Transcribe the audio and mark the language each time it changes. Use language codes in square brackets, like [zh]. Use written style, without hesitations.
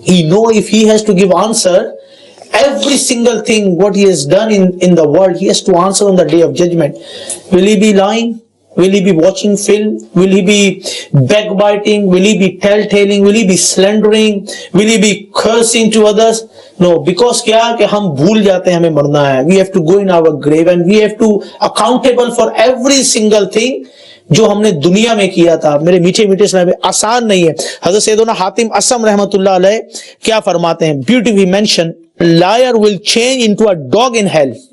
[en] He know if he has to give answer, every single thing what he has done in the world, he has to answer on the day of judgment. Will he be lying? Will he be watching film? Will he be backbiting? Will he be tell-telling? Will he be slandering? Will he be cursing to others? No, because [hi] क्या कि हम भूल जाते हैं हमें मरना है. [en] We have to go in our grave and we have to accountable for every single thing [hi] जो हमने दुनिया में किया था. मेरे मीठे मीठे इस्लाम, आसान नहीं है. हज़रत सैयदना हातिम असम रहमतुल्लाह अलैह क्या फरमाते हैं? [en] Beautifully mentioned, liar will change into a dog in hell.